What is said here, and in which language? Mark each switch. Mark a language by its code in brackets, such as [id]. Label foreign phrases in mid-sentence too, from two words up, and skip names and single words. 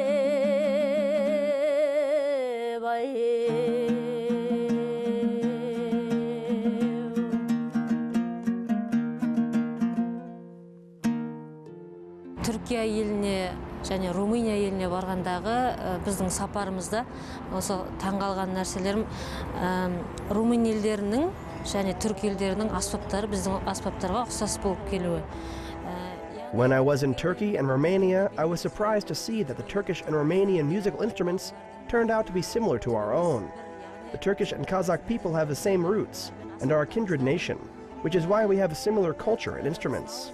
[kk] Түркия еліне және Румыния еліне барғандағы біздің сапарымызда осы таңғалған нәрселерім Румын елдерінің және түрк елдерінің аспаптары біздің аспаптарға ұқсас болып келуі. [en] When I was in Turkey and Romania, I was surprised to see that the Turkish and Romanian musical instruments turned out to be similar to our own. The Turkish and Kazakh people have the same roots and are a kindred nation, which is why we have a similar culture and instruments.